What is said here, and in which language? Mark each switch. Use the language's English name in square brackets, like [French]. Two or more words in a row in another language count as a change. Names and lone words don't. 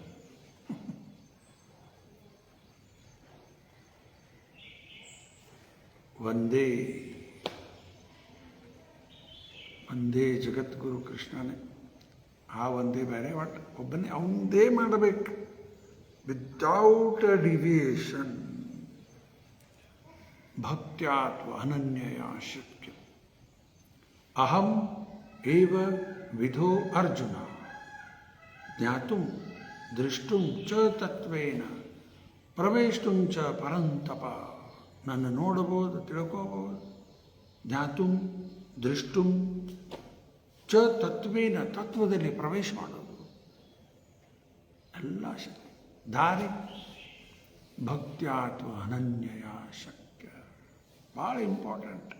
[Kannada] ಒಂದೇ ಒಂದೇ ಜಗದ್ಗುರು ಕೃಷ್ಣನೇ. ಆ ಒಂದೇ ಬೇರೆ, ಒಟ್ಟು ಒಬ್ಬನೇ ಅವಂದೇ ಮಾಡಬೇಕು, [English] without a deviation. [Sanskrit] ಭಕ್ತ್ಯಾತ್ವ ಅನನ್ಯಯ ಶಕ್ಯ, ಅಹಂ ಏವ ವಿಧೋ ಅರ್ಜುನ, ಜ್ಞಾತುಂ ದೃಷ್ಟುಂ ಚ ತತ್ವೇನ ಪ್ರವೇಷ್ಟುಂ ಚ ಪರಂತಪ. [Kannada] ನನ್ನ ನೋಡಬಹುದು, ತಿಳ್ಕೋಬಹುದು. [Sanskrit] ಜ್ಞಾತುಂ ದೃಷ್ಟುಂ ಚ ತತ್ವೇನ, [Kannada] ತತ್ವದಲ್ಲಿ ಪ್ರವೇಶ ಮಾಡೋದು ಎಲ್ಲ ಶಕ್ತಿ. ದಾರಿ [Sanskrit] ಭಕ್ತ್ಯಾತ್ವ ಅನನ್ಯಯ ಶಕ್ಯ, [Kannada] ಭಾಳ ಇಂಪಾರ್ಟೆಂಟ್.